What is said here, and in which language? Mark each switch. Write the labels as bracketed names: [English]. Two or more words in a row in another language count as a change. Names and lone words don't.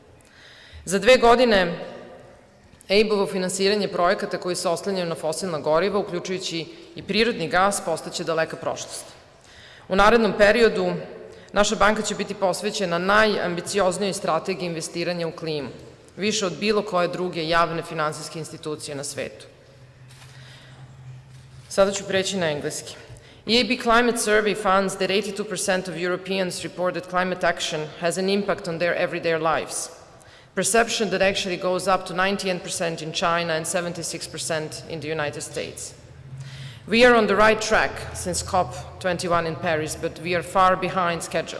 [Serbian] Za 2 godine EIB-ovo finansiranje projekata koji se oslanjaju na fosilna goriva, uključujući i prirodni gas, postaće daleka prošlost. U narednom periodu naša banka će biti posvećena najambicioznijoj strategiji investiranja u klimu, više od bilo koje druge javne finansijske institucije na svetu. Sada ću preći na engleski. [English] EIB Climate Survey finds that 82% of Europeans report that climate action has an impact on their everyday lives. Perception that actually goes up to 91% in China and 76% in the United States. We are on the right track since COP21 in Paris, but we are far behind schedule.